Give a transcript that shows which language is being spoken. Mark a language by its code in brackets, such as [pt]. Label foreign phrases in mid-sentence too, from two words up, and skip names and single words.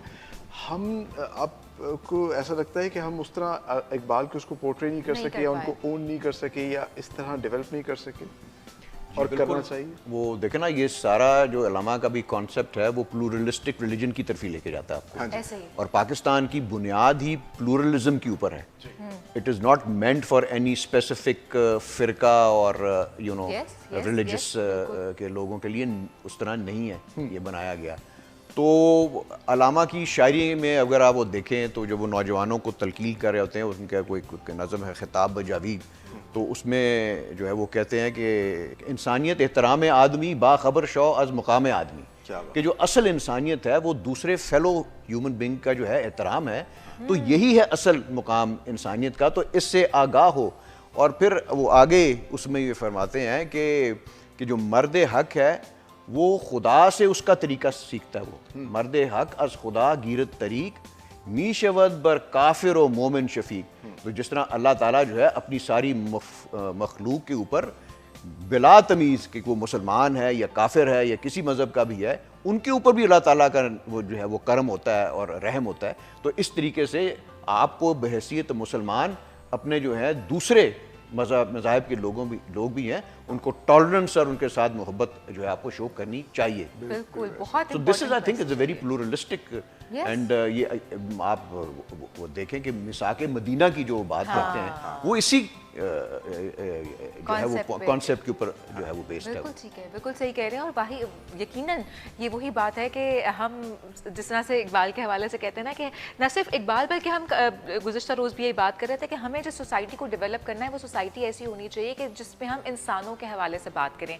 [ur] ہم آپ کو ایسا لگتا ہے کہ ہم اس طرح اقبال کو اس کو پورٹری نہیں کر سکے، یا ان کو اون نہیں کر سکے، یا اس طرح ڈیولپ نہیں کر سکے، اور کرنا چاہیے؟ وہ دیکھیں نا، یہ سارا جو علامہ کا بھی کانسیپٹ ہے وہ [en] pluralistic religion [ur] کی طرف ہی لے کے جاتا ہے آپ کو، اور پاکستان کی بنیاد ہی پلورلزم کے اوپر ہے۔ [en] It is not meant for any specific [ur] فرقہ اور ریلیجس کے لوگوں کے لیے، اس طرح نہیں ہے یہ بنایا گیا۔ تو علامہ کی شاعری میں اگر آپ وہ دیکھیں تو جب وہ نوجوانوں کو تلقین کر رہے ہوتے ہیں، ان کا کوئی نظم ہے خطاب بجاوید، تو اس میں جو ہے وہ کہتے ہیں کہ [fa] انسانیت احترام آدمی، باخبر شو از مقام آدمی، [ur] کہ جو اصل انسانیت ہے وہ دوسرے [en] fellow human being [ur] کا جو ہے احترام ہے، تو یہی ہے اصل مقام انسانیت کا. تو اس سے آگاہ ہو. اور پھر وہ آگے اس میں یہ فرماتے ہیں کہ جو مرد حق ہے وہ خدا سے اس کا طریقہ سیکھتا ہے. [fa] وہ مرد حق از خدا گیرت طریق می شود بر کافر و مومن شفیق. [ur] تو جس طرح اللہ تعالیٰ جو ہے اپنی ساری مخلوق کے اوپر بلا تمیز کہ وہ مسلمان ہے یا کافر ہے یا کسی مذہب کا بھی ہے، ان کے اوپر بھی اللہ تعالیٰ کا وہ جو ہے وہ کرم ہوتا ہے اور رحم ہوتا ہے. تو اس طریقے سے آپ کو بحیثیت مسلمان اپنے جو ہے دوسرے مذاہب کے لوگ بھی ہیں، ان کو ٹالرنس اور ان کے ساتھ محبت جو ہے آپ کو شو کرنی چاہیے. بالکل، بہت [en] So this is I think is a very pluralistic and [ur] یہ آپ وہ دیکھیں کہ میثاق مدینہ کی جو بات کرتے ہیں وہ اسی جو ہے وہ کانسیپٹ کے اوپر جو ہے وہ بیسڈ ہے. بالکل ٹھیک ہے، بالکل صحیح کہہ رہے ہیں. اور باہی یقیناً یہ وہی بات ہے کہ ہم جس طرح سے اقبال کے حوالے سے کہتے ہیں نا کہ نہ صرف اقبال بلکہ ہم گزشتہ روز بھی یہی بات کر رہے تھے کہ ہمیں جس سوسائٹی کو ڈیولپ کرنا ہے وہ سوسائٹی ایسی ہونی چاہیے کہ جس میں ہم انسانوں کے حوالے سے بات کریں.